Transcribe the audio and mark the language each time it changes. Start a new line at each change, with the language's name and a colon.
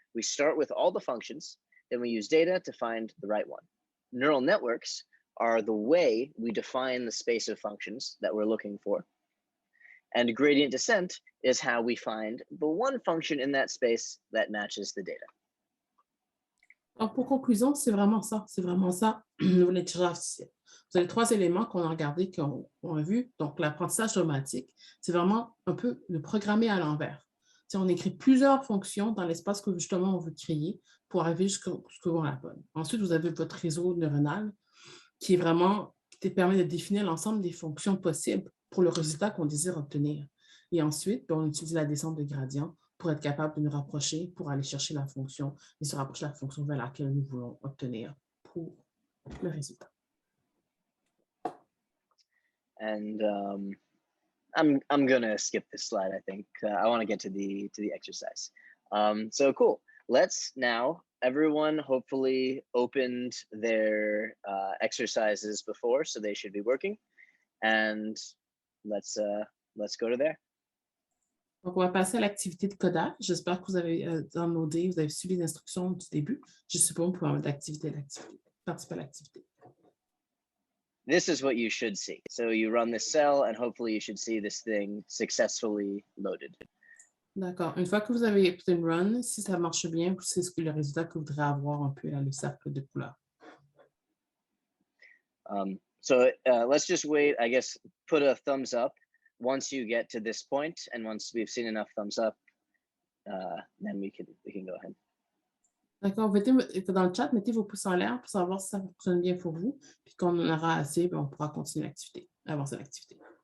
English: We start with all the functions, then we use data to find the right one. Neural networks are the way we define the space of functions that we're looking for. And gradient descent is how we find the one function in that space that matches the data.
French: Donc, pour conclusion, c'est vraiment ça l'intelligence artificielle. Vous avez 3 éléments qu'on a regardés, qu'on a vus. Donc, l'apprentissage automatique, c'est vraiment un peu le programmer à l'envers. On écrit plusieurs fonctions dans l'espace que justement on veut créer pour arriver jusqu'au la bonne. Ensuite, vous avez votre réseau neuronal qui te permet de définir l'ensemble des fonctions possibles pour le résultat qu'on désire obtenir. Et ensuite, on utilise la descente de gradient pour être capable de nous rapprocher, pour aller chercher la fonction et se rapprocher de la fonction vers laquelle nous voulons obtenir pour le résultat.
English: And I'm gonna skip this slide. I think I want to get to the exercise. So cool. Let's now. Everyone hopefully opened their exercises before, so they should be working. And let's go to there.
French: Donc, on va passer à l'activité de codage. J'espère que vous avez downloadé, vous avez suivi les instructions du début. Je suppose que vous pouvez participer à l'activité.
English: This is what you should see. So you run this cell and hopefully you should see this thing successfully loaded.
French: D'accord. Une fois que vous avez fait une run, si ça marche bien, c'est le résultat que vous voudrez avoir un peu dans le cercle de couleurs.
English: So let's just wait, I guess, put a thumbs up once you get to this point, and once we've seen enough thumbs up, then we can go ahead.
French: D'accord. Dans le chat, mettez vos pouces en l'air pour savoir si ça fonctionne bien pour vous. Puis quand on en aura assez, on pourra continuer l'activité, avancer l'activité.